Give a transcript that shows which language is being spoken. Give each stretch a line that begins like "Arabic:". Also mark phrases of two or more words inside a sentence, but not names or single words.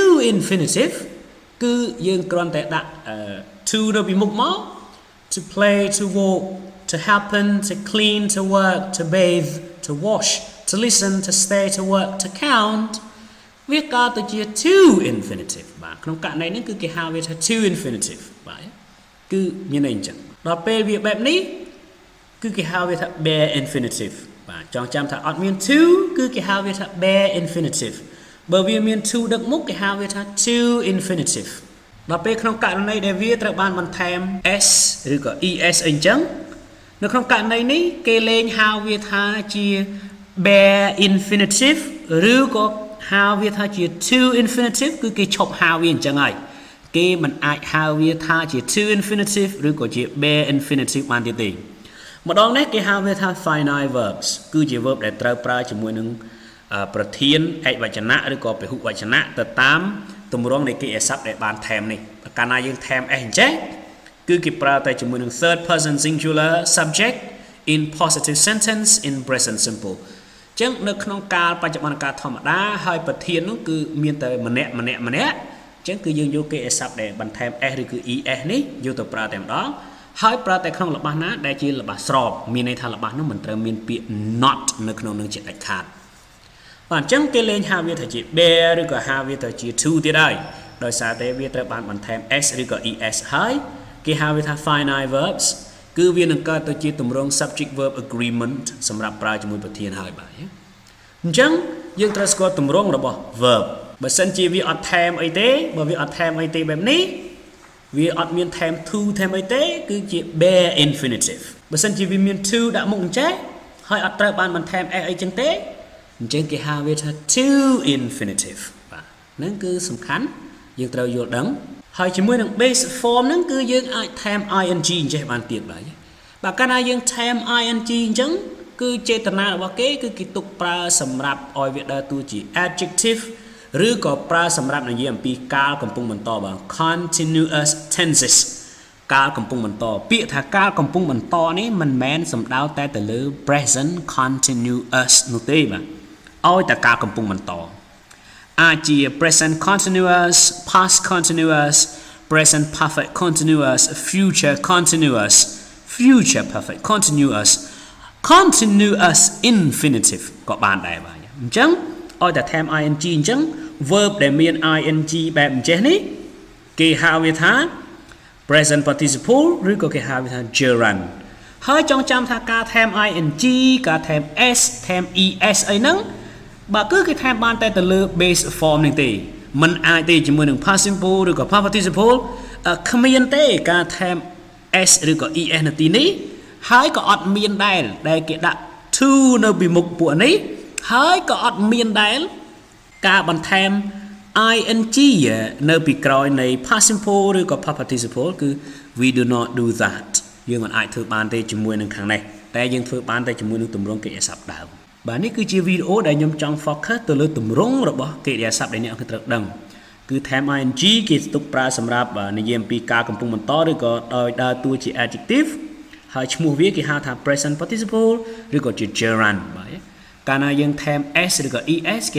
English: infinitive
Khmer: គឺយើងគ្រាន់តែដាក់
English: to
Khmer: នៅពីមុខមក
English: to play to walk to happen to clean to work to bathe to wash to listen to stay to work to count
Khmer: វាកើតទៅជា
English: to infinitive
Khmer: បាទក្នុងករណីនេះគឺគេហៅវាថា
English: to infinitive
Khmer: បាទគឺមានន័យអញ្ចឹងដល់ពេលវាបែបនេះគឺគេហៅវាថា
English: bare infinitive
Khmer: បាទចងចាំថា អត់មាន to គឺគេហៅវាថា
English: bare infinitive
Khmer: បើវាមាន to ដឹកមុខគេហៅវាថា
English: to infinitive
Khmer: ដល់ពេល ក្នុងករណីដែលវាត្រូវបានបន្ថែម s ឬក៏ es អីចឹងនៅក្នុងករណីនេះគេលេងហៅវាថាជា
English: bare infinitive
Khmer: ឬក៏ហៅវាថាជា
English: to infinitive
Khmer: គឺគេឈប់ហៅវាអញ្ចឹងហើយគេមិនអាចហៅវាថាជា
English: to infinitive
Khmer: ឬក៏ជា
English: bare infinitive
Khmer: បានទៀតទេម្ដងនេះគេហៅវាថា
English: finite verbs
Khmer: គឺជា verb ដែលត្រូវប្រើជាមួយនឹង ប្រធានឯកវចនៈឬក៏ពហុវចនៈទៅតាមទម្រង់នៃកិរិយាសព្ទដែលបានថែមនេះកាលណាយើងថែម s អញ្ចឹងគឺគេប្រើតែជាមួយនឹង
English: third person singular subject in positive sentence in present simple
Khmer: អញ្ចឹងនៅក្នុងកាលបច្ចុប្បន្នកាលធម្មតាហើយប្រធាននោះគឺមានតែម្នាក់អញ្ចឹងគឺយើងយកកិរិយាសព្ទដែលបន្ថែម s ឬគឺ es នេះ យកទៅប្រើតែម្ដងហើយប្រើតែក្នុងល្បះណាដែលជាល្បះស្របមានន័យថាល្បះនោះមិនត្រូវមានពាក្យ not នៅក្នុងនឹងជាដាច់ខាតបាទអញ្ចឹងគេលេងហៅវាថាជា bear ឬក៏ហៅវាថាជា to ទៀតហើយដោយសារតែវាត្រូវបានបន្ថែម s ឬក៏ es ហើយគេហៅ វាថា
English: finite verbs
Khmer: គឺវានឹងកើតទៅជាទម្រង់
English: subject verb agreement
Khmer: សម្រាប់ប្រើជាមួយប្រធានហើយបាទអញ្ចឹងយើងត្រូវស្គាល់ទម្រង់របស់ verb បើសិនជាវាអត់ថែមអីទេបើវាអត់ថែមអីទេបែបនេះវា អត់មានថែម to ថែមអីទេគឺជា
English: bare infinitive
Khmer: បើសិនជាវាមាន to ដាក់មុខអញ្ចេះហើយអត់ត្រូវបានបន្ថែម s អីចឹងទេអញ្ចឹងគេហៅវាថា
English: to infinitive
Khmer: បាទហ្នឹងគឺសំខាន់យើងត្រូវយល់ដឹងហើយជាមួយនឹង
English: base form
Khmer: ហ្នឹងគឺយើងអាចថែម ing អញ្ចេះបានទៀត បាទកាលណាយើងថែម ing អញ្ចឹងគឺចេតនារបស់គេគឺគេទុកប្រើសម្រាប់ ឲ្យវាដើរតួជា adjective ឬក៏ប្រើសម្រាប់និយាយអំពីកាលកំពុងបន្តបាទ
English: continuous tenses
Khmer: កាលកំពុងបន្តពាក្យថាកាលកំពុងបន្តនេះមិនមែនសំដៅតែទៅលើ
English: present continuous
Khmer: នោះទេបាទឲ្យតែកាលកំពុងបន្តអាចជា
English: present continuous past continuous present perfect continuous future continuous future perfect continuous continuous infinitive
Khmer: ក៏បានដែរបាទអញ្ចឹងឲ្យតែថែម ing អញ្ចឹង verb ដែលមាន ing បែបអញ្ចេះនេះគេហៅវាថា
English: present participle
Khmer: ឬក៏គេហៅវាថា gerund ហើយចងចាំថាការថែម ing ការថែម s ថែម es អីហ្នឹងបើគឺគេថែមបានតែទៅលើ
English: base form
Khmer: នេះទេมันអាចទេជាមួយនឹង
English: past simple
Khmer: ឬក៏
English: past participle
Khmer: គ្មានទេការថែម s ឬក៏ es នៅទីនេះហើយក៏អត់មានដែលគេដាក់ to នៅពីមុខពួកនេះហើយក៏អត់មានដែលការបន្ថែម ing នៅពីក្រោយនៃ
English: past simple
Khmer: ឬក៏
English: past participle
Khmer: គឺ
English: we do not do that
Khmer: យើងមិនអាចធ្វើបានទេជាមួយនឹងខាងនេះតែយើងធ្វើបានតែជាមួយនឹងទម្រង់កិរិយាសព្ទដើមបាទនេះគឺជាវីដេអូដែលខ្ញុំចង់ focus ទៅលើទម្រង់ របស់កិរិយាសព្ទដែលអ្នកត្រូវដឹងគឺ
English: time ing
Khmer: គេទុកប្រើសម្រាប់និយាយអំពីការកំពុងបន្តឬក៏ដោយដើរតួជា adjective ហើយឈ្មោះវាគេហៅថា
English: present participle
Khmer: ឬក៏ជា gerund បាទកាលណាយើងថែម s ឬក៏ es គេ